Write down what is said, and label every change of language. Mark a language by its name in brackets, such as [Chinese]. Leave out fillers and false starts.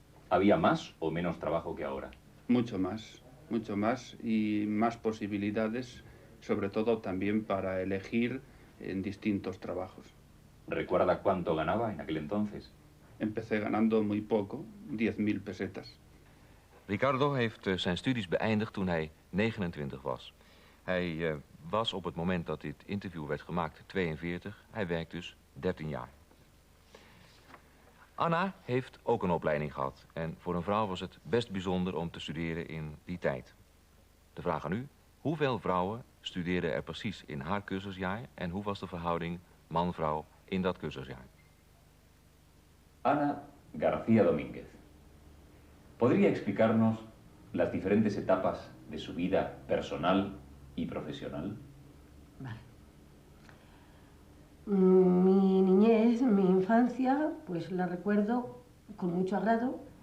[Spanish] ¿Había más o menos trabajo que ahora? Mucho más y más posibilidades, sobre todo también para elegir en distintos trabajos. ¿Recuerda cuánto ganaba en aquel entonces? Empecé ganando muy poco, 10.000 pesetas. [Dutch] Ricardo heeft zijn studies beëindigd toen hij 29 was. Hij was op het moment dat dit interview werd gemaakt 42. Hij werkt dus 13 jaar. Anna heeft ook een opleiding gehad. En voor een vrouw was het best bijzonder om te studeren in die tijd. De vraag aan u, hoeveel vrouwen studeerden er precies in haar cursusjaar en hoe was de verhouding man-vrouw in dat cursusjaar? Ana García Domínguez. [Spanish] ¿Podría explicarnos las diferentes etapas de su vida personal y profesional? Vale. Mi niñez, mi infancia, pues la recuerdo con mucho agrado.